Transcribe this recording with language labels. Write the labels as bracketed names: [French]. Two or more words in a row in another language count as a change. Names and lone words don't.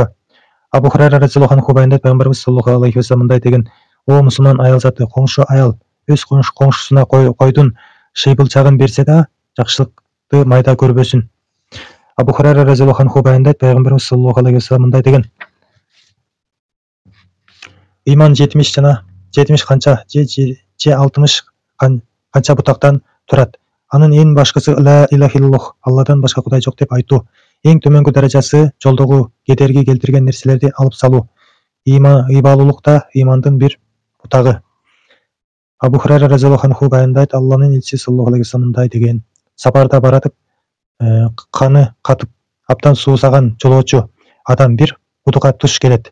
[Kyrgyz] Абу Хурайра [Arabic] رضي الله عنه [Kyrgyz] баяндайт, пайгамбарыбыз [Arabic] صلى الله عليه وسلم [Kyrgyz] мындай деген: "О мусулман аял заты, коңшу аял өз коңшусуна койдун шыйбылчагын берсе да, жакшылыкты майда көрбөсүн". Абу Хурайра [Arabic] رضي الله عنه [Kyrgyz] баяндайт, пайгамбарыбыз [Arabic] صلى الله عليه وسلم [Kyrgyz] мындай деген: "Ыйман 70 канча же 60 канча бутактан турат. Анын эң башкысы [Arabic] لا إله إلا الله, [Kyrgyz] Алладан башка кудай жок деп айтуу. Эң төмөнкү даражасы жолдогу кедерги келтирген нерселерди алып салуу. Ыйбалуулук да ыймандын бир бутагы". Абу Хурайра [Arabic] رضي الله عنه [Kyrgyz] баяндайт, Алланын элчиси [Arabic] صلى الله عليه وسلم [Kyrgyz] мындай деген: "Сапарда баратып, каны катып, абдан суусаган жолоочу адам бир кудукка туш келет.